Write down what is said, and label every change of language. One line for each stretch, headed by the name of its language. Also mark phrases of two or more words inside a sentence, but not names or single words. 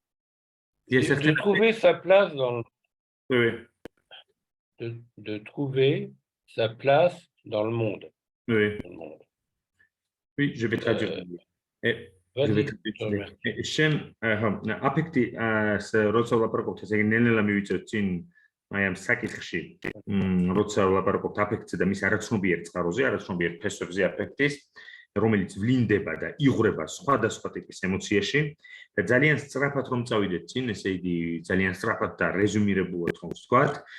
French: De trouver sa place dans le monde. De trouver sa place dans le monde. Oui, je vais traduire.
Georgian: Affecti როცა ვლაპარაკობთ, ესე იგი ნელ-ნელა მივიწევთ წინ აი ამ საკითხში, როცა ვლაპარაკობთ affectზე და მის არაცნობიერ წყაროზე, არაცნობიერ ფესვებზე affectis, რომელიც ვლინდება და იღვრება სხვადასხვა ტიპის ემოციაში და ძალიან სწრაფად რომ წავიდეთ წინ, ესე იგი ძალიან სწრაფად და რეზუმირებულად რომ ვთქვათ,